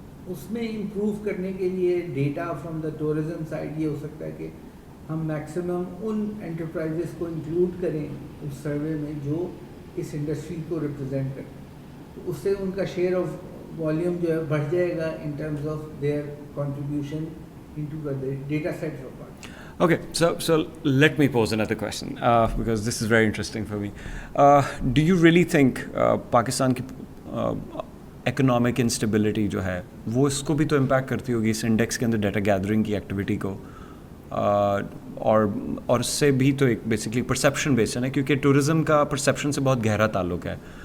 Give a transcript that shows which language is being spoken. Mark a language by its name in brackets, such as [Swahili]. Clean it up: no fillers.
[Urdu] اس میں امپروو کرنے کے لیے data from the tourism side یہ ہو سکتا ہے کہ ہم میکسیمم ان انٹرپرائزز کو انکلوڈ کریں اس سروے میں جو اس انڈسٹری کو ریپرزینٹ کرتے ہیں. تو اس سے ان کا شیئر آف والیوم جو ہے بڑھ جائے گا in terms of their contribution into [English] the data sets of part. Okay, so let me pose another question because this is very interesting for me. Do you really think [Urdu] Pakistan کی economic instability جو ہے وہ اس کو بھی تو impact کرتی ہوگی اس index کے اندر ڈیٹا گیدرنگ کی ایکٹیویٹی کو, اور اس سے بھی تو ایک بیسکلی پرسیپشن بیسڈ ہے, کیونکہ ٹورزم کا پرسیپشن سے بہت گہرا تعلق ہے.